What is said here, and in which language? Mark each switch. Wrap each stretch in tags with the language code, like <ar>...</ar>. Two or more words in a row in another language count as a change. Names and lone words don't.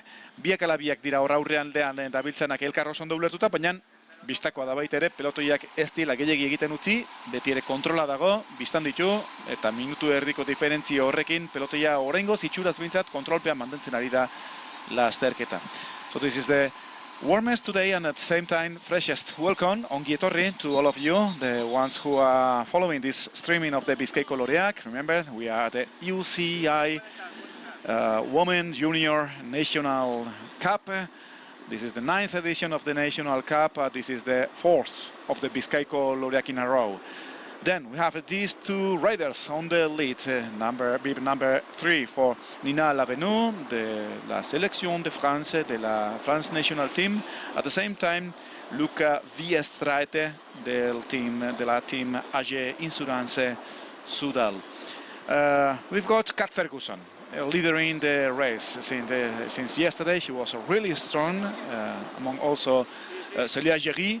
<eu>Biak ala biak dira hor aurrealdean dabiltzanak elkar oso ondo ulertuta, baina bistakoa da baita ere, pelotoiak ez dira gehiegi egiten utzi, beti ere kontrola dago, biztan ditu, eta minutu erdiko diferentzio horrekin, pelotoia oraingoz itxuraz bintzat kontrolpean mantentzen ari da lasterketa.</eu> <en>So this is the warmest today and at the same time freshest. Welcome,</en> <eu>ongi etorri</eu> <en>to all of you, the ones who are following this streaming of the Bizkaiko Loreak. Remember, we are at the UCI Women Junior National Cup. This is the 9th edition of the National Cup. This is the 4th of the Bizkaiko Loreak in a row. Then we have these two riders on the lead. Bib number 3 for Nina Lavenu,</en> <fr>de la Sélection de France, de la France</fr> <en>National Team. At the same time, Luca Viestraete,</en> <fr>de la</fr> <en>team AG Insurance Sudal. We've got Kat Ferguson, leader in the race since yesterday. She was really strong, among also Célia Géry.</en>